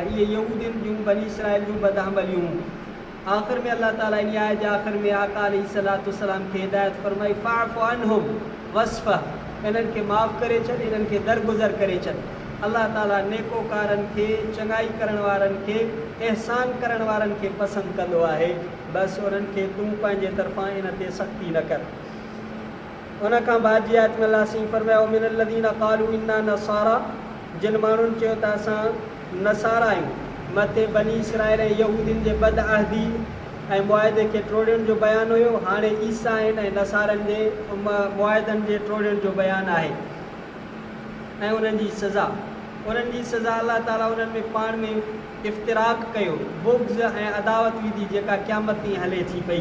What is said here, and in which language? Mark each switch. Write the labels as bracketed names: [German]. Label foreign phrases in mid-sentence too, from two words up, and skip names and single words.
[Sindhi] इहे यहूदियुनि जूं बनी इसराइल जूं बदअमलियूं। आख़िर में अल्लाह ताला इन आयत जे आख़िर में आका [Arabic] عليه الصلاة والسلام [Sindhi] खे हिदायत फरमाई [Arabic] فاعف عنهم واصفح, [Sindhi] इन्हनि खे माफ़ करे छॾ, इन्हनि खे दरगुज़र करे छॾ। अल्लाह ताला नेकोकारनि खे, चङाई करण वारनि खे, एहसान करण वारनि खे पसंदि कंदो आहे। बसि उन्हनि खे तूं पंहिंजे तरफ़ां इन ते सख़्ती न कर। उन खां बाद जी आयत में अल्लाह साईं फरमायो [Arabic] من الذين قالوا إنا نصارى, [Sindhi] जिन माण्हुनि चयो त असां नसारा आहियूं, मथे बनी इसराइल ऐं यहूदियुनि जे बदअहदी ऐं मुआहिदे खे टोड़ियण जो बयानु हुयो। हाणे ईसा आहिनि ऐं नसारनि जे मुआहिदनि जे टोड़ियण जो बयानु आहे ऐं उन्हनि जी सज़ा अल्लाह ताला उन्हनि में पाण में इफ़्तिराक कयो, बुग़्ज़ ऐं अदावत विधी जेका क़यामत ताईं हले थी पई।